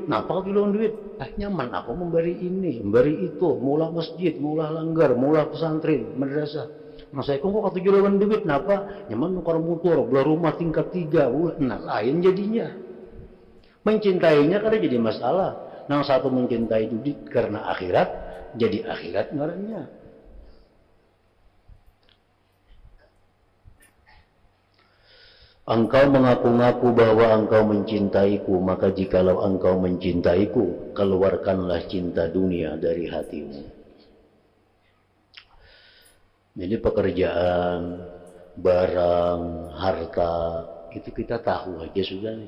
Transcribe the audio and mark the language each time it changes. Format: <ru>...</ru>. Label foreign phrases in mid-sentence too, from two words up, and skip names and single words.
<bjn>Kenapa katuju lawan duit? Nyaman aku memberi ini, memberi itu, maulah masjid, maulah langgar, maulah pesantren, madrasah. Nah saya kok katuju lawan duit, kenapa? Nyaman nukar motor, beli rumah tingkat 3.</bjn> <id>Nah lain jadinya. Mencintainya kada jadi masalah. Yang satu mencintai duit karena akhirat, jadi akhirat ngarannya. Engkau mengaku-ngaku bahwa engkau mencintaiku, maka jikalau engkau mencintaiku, keluarkanlah cinta dunia dari hatimu. Jadi pekerjaan, barang, harta, itu kita tahu aja sudah nih.</id>